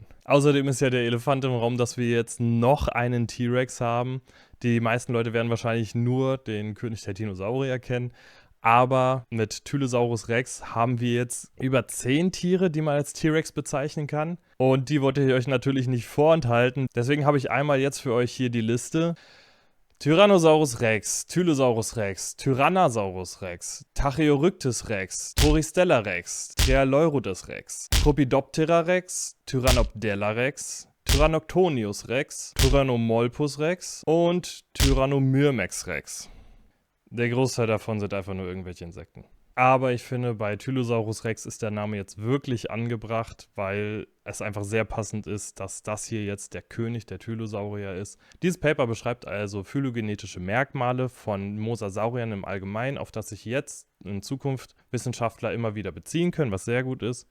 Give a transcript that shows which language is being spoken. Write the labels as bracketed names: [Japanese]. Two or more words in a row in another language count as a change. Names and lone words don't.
[German] Außerdem ist ja der Elefant im Raum, dass wir jetzt noch einen T-Rex haben. Die meisten Leute werden wahrscheinlich nur den König der Dinosaurier kennen. Aber mit Tylosaurus Rex haben wir jetzt über 10 Tiere, die man als T-Rex bezeichnen kann. Und die wollte ich euch natürlich nicht vorenthalten. Deswegen habe ich einmal jetzt für euch hier die Liste. Tyrannosaurus Rex, Tylosaurus Rex, Tyrannosaurus Rex, Tachyuryctes Rex, Toristella Rex, Trialeurodes Rex, Tropidoptera Rex, Tyrannopdella Rex, Tyrannoctonius Rex, Tyrannomolpus Rex und Tyrannomyrmex Rex. Der Großteil davon sind einfach nur irgendwelche Insekten. Aber ich finde, bei Tylosaurus Rex ist der Name jetzt wirklich angebracht, weil es einfach sehr passend ist, dass das hier jetzt der König der Tylosaurier ist. Dieses Paper beschreibt also phylogenetische Merkmale von Mosasauriern im Allgemeinen, auf das sich jetzt in Zukunft Wissenschaftler immer wieder beziehen können, was sehr gut ist.